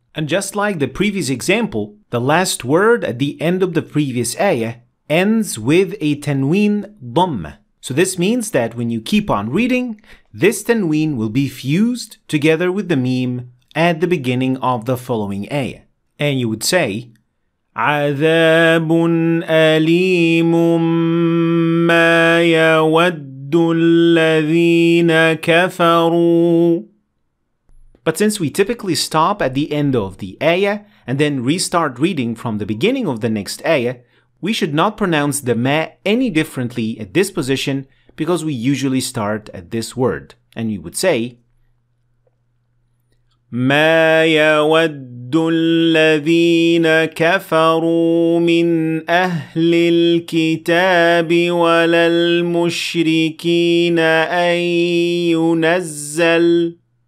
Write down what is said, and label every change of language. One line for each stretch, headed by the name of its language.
English: And just like the previous example, the last word at the end of the previous ayah ends with a tanween dhamma. So this means that when you keep on reading, this tanween will be fused together with the meme at the beginning of the following ayah. And you would say,
Arabic: عذاب أليم ما يود الذين كفروا.
English: But since we typically stop at the end of the ayah and then restart reading from the beginning of the next ayah, we should not pronounce the ma any differently at this position because we usually start at this word. And we would say
Arabic: ما يود الذين كفروا من أهل الكتاب ولا المشركين أن ينزل.